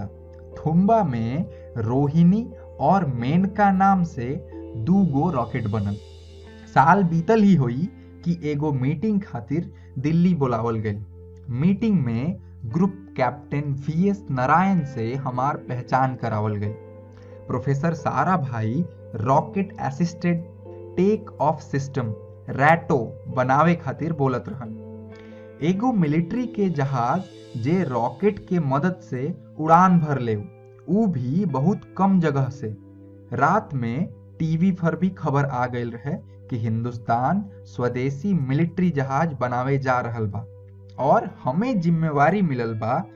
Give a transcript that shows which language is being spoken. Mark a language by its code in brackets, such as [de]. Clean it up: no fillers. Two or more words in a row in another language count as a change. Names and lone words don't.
[bho] थुम्बा में रोहिणी और मेनका नाम से 2 गो रॉकेट बनल। साल बीतल ही होई कि एगो मीटिंग खातिर दिल्ली बुलावल गई। मीटिंग में [en] group captain [bho] VS नारायण से हमार पहचान करावल गई। प्रोफेसर सारा भाई [en] rocket assisted take off system [bho] रैटो बनावे खातिर बोलत रहन। एगो मिलिट्री के जहाज जे रॉकेट के मदद से उड़ान भर ले, ऊ भी बहुत कम जगह से। रात में टीवी पर भी खबर आ गई रहे कि हिंदुस्तान स्वदेशी मिलिट्री जहाज बनावे जा रहल बा और हमें जिम्मेवारी मिलल बा।